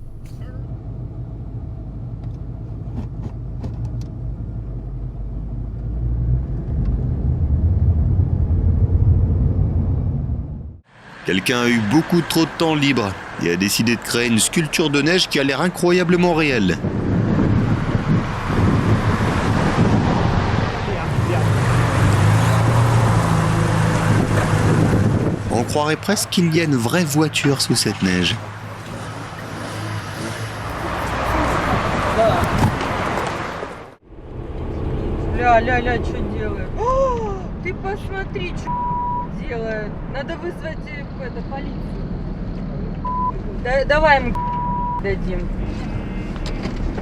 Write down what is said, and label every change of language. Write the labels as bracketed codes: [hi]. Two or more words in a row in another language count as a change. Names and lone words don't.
[fr] Quelqu'un a eu beaucoup trop de temps libre et a décidé de créer une sculpture de neige qui a l'air incroyablement réelle. On croirait presque qu'il y a une vraie voiture sous cette neige. [ru] Ля-ля-ля, что делает? О, ты посмотри, что делает. Надо вызвать полицию. Давай ему дадим.